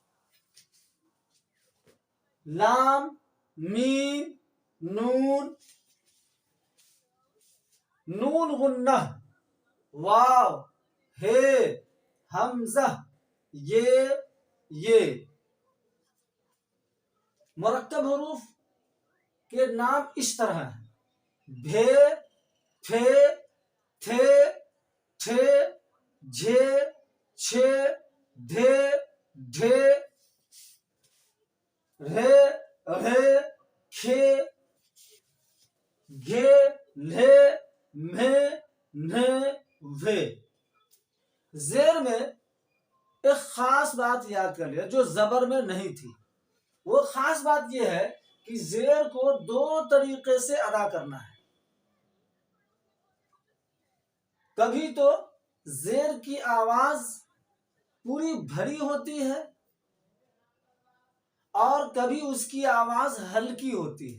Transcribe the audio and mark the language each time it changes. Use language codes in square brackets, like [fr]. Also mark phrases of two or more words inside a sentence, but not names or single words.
[ur] لام، میم، نون، نون غنہ، واو، ہے، حمزہ، یہ مرکب حروف کے نام اس طرح ہیں: بھے، پھے، تھے، ٹھے، جھے، چھے، ڈھے، ڈھے، رے، رھے، کھے، گھے، لھے، مھے، نھے، وھے۔ زیر میں ایک خاص بات یاد کر لیا جو زبر میں نہیں تھی۔ وہ خاص بات یہ ہے کہ زیر کو 2 طریقے سے ادا کرنا ہے۔ کبھی تو زیر کی آواز پوری بھری ہوتی ہے اور کبھی اس کی آواز ہلکی ہوتی ہے۔